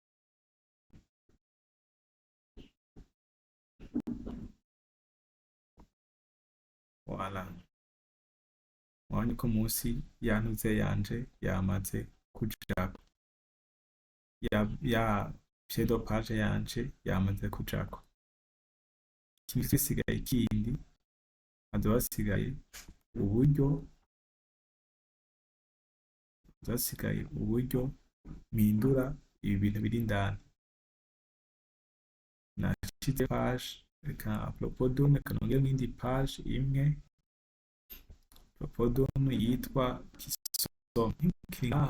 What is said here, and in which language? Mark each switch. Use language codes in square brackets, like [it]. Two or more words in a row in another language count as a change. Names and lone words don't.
[rn] Voilà. Murabona ko munsi yantuze yanje yamaze kujako, ya [fr] pied de page [rn] yanje yamaze kujako. Ikindi gisigaye kindi hazoba hasigaye uburyo mpindura ibi bintu biri indani. Nashize page, reka [fr] apropos d'une [rn] kanongera n'indi page imwe, [fr] apropos d'une [rn] yitwa kisome ngaha.